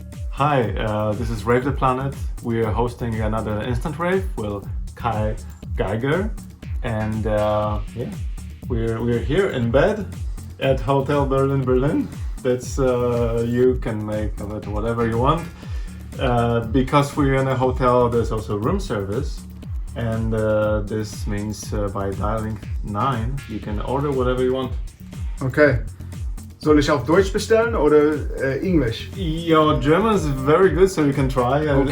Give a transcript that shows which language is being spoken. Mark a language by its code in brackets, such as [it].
[en] Hi, this is Rave The Planet. We are hosting another instant rave with Geiger, and we're here in bed at Hotel Berlin. That's you can make of it whatever you want. Because we're in a hotel, there's also room service, and this means by dialing 9 you can order whatever you want. Okay. [de] Soll ich auf Deutsch bestellen oder English? [en] Your German is very good, so you can try and